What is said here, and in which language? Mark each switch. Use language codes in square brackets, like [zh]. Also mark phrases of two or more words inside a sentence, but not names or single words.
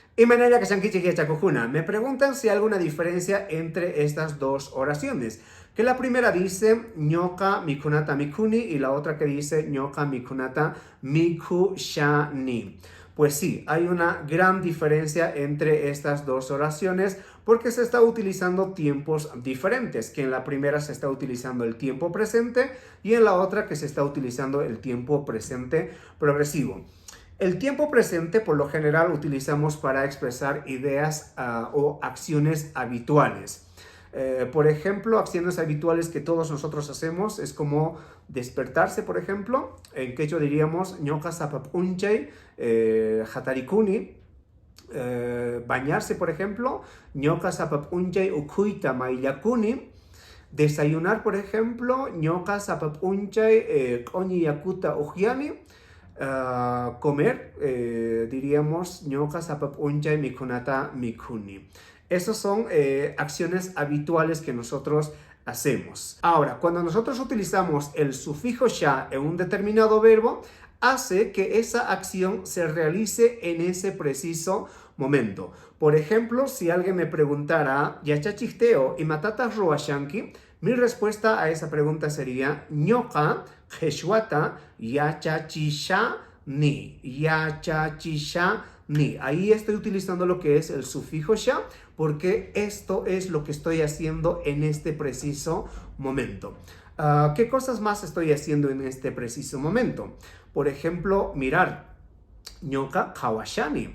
[es] Y manera que [qu] Shankichi Chakujuna, [es] me preguntan si hay alguna diferencia entre estas dos oraciones. Que la primera dice [qu] ñoka mikunata mikuni [es] y la otra que dice [qu] ñoka mikunata mikushani. [es] Pues sí, hay una gran diferencia entre estas dos oraciones porque se está utilizando tiempos diferentes, que en la primera se está utilizando el tiempo presente y en la otra que se está utilizando el tiempo presente progresivo. El tiempo presente por lo general utilizamos para expresar ideas o acciones habituales. Por ejemplo, acciones habituales que todos nosotros hacemos es como despertarse, por ejemplo. En quechua diríamos [qu] ñoka sapap unchay hatarikuni. [es] Bañarse, por ejemplo, [qu] ñoka sapap unchay ukuita maillakuni. [es] Desayunar, por ejemplo, [qu] ñoka sapap unchay k'oñi yakuta ujiani. [es] Comer, diríamos [qu] ñoka sapap unchay mikunata mikuni. [es] Esas son acciones habituales que nosotros hacemos. Ahora, cuando nosotros utilizamos el sufijo sha en un determinado verbo, hace que esa acción se realice en ese preciso momento. Por ejemplo, si alguien me preguntara, [qu] ¿yachachisteo y matatas ruashanki? [es] Mi respuesta a esa pregunta sería, [qu] ñoka jeshwata yachachisha ni. Yachachisha ni. [es] Ahí estoy utilizando lo que es el sufijo sha porque esto es lo que estoy haciendo en este preciso momento. ¿Qué cosas más estoy haciendo en este preciso momento? Por ejemplo, mirar, [qu] ñoka kawashani.